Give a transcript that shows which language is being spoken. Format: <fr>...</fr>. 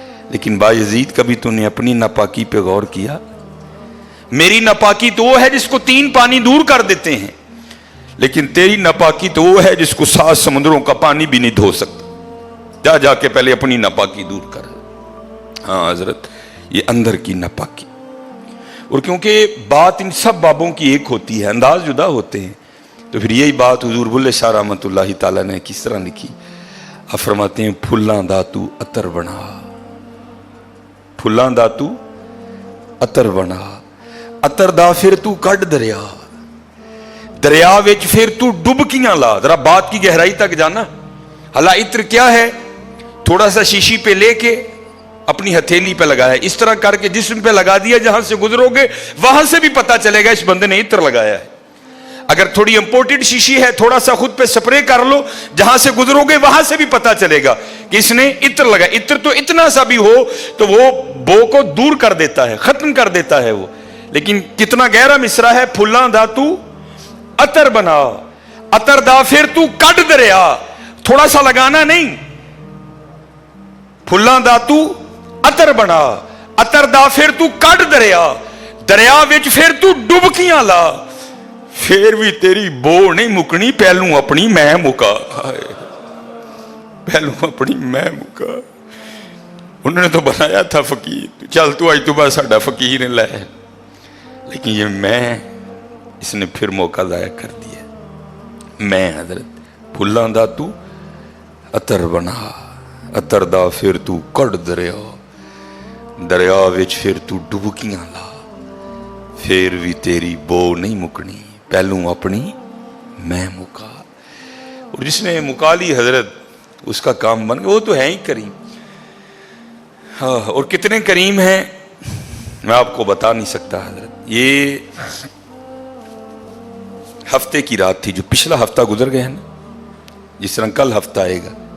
<ur>لیکن بایزید کبھی تو نے اپنی ناپاکی پہ غور کیا؟ میری ناپاکی تو وہ ہے جس کو 3 پانی دور کر دیتے ہیں, لیکن تیری ناپاکی تو وہ ہے جس کو 7 سمندروں کا پانی بھی نہیں دھو سکتا. جا کے پہلے اپنی ناپاکی دور کر. ہاں حضرت یہ اندر کی ناپاکی. اور کیونکہ بات ان سب بابوں کی ایک ہوتی ہے, انداز جدا ہوتے ہیں, تو پھر یہی بات حضور بلے شاہ رحمۃ اللہ تعالیٰ نے کس طرح لکھی. آپ فرماتے ہیں</ur> <pa>پھلاں دا تو عطر بنا, پھلاں دا تو عطر بنا, عطر دا پھر تو کڈ دریا, دریا وچ پھر تو ڈبکیاں لا.</pa> <ur>ذرا بات کی گہرائی تک جانا. حالا عطر کیا ہے؟ تھوڑا سا شیشی پہ لے کے اپنی ہتھیلی پہ لگایا, اس طرح کر کے جسم پہ لگا دیا, جہاں سے گزرو گے وہاں سے بھی پتا چلے گا اس بندے نے عطر لگایا ہے. اگر تھوڑی امپورٹڈ شیشی ہے تھوڑا سا خود پہ سپرے کر لو, جہاں سے گزرو گے وہاں سے بھی پتا چلے گا کہ اس نے عطر لگایا. عطر تو اتنا سا بھی ہو تو وہ بو کو دور کر دیتا ہے, ختم کر دیتا ہے وہ. لیکن کتنا گہرا مصرع ہے,</ur> <pa>پھلاں دا تو عطر بنا, عطر دا پھر تو کڈ دریا.</pa> <ur>تھوڑا سا لگانا نہیں,</ur> <pa>پھلاں دا تو عطر بنا, عطر دا پھر تو کڈ دریا, دریا وچ پھر تو ڈبکیاں لا, پھر بھی تیری بو نہیں مکنی, پہلوں اپنی میں مکا. پہلوں اپنی میں مکا.</pa> <ur>انہوں نے تو بنایا تھا فقیر,</ur> <pa>چل تو آج تو بس ساڈا فقیر لے,</pa> <ur>لیکن یہ میں اس نے پھر موقع ضائع کر دیا.</ur> <pa>میں حضرت پھلاں دا تو عطر بنا, عطر دا پھر تو کڈ دریا, دریا وچ پھر تو ڈبکیاں لا, پھر بھی تیری بو نہیں مکنی, پہلوں اپنی میں مکا.</pa> <ur>اور جس نے مکا لی حضرت اس کا کام بن گیا. وہ تو ہے ہی کریم. ہاں, اور کتنے کریم ہیں میں آپ کو بتا نہیں سکتا حضرت. یہ ہفتے کی رات تھی, جو پچھلا ہفتہ گزر گیا نا, جس طرح کل ہفتہ آئے گا.</ur>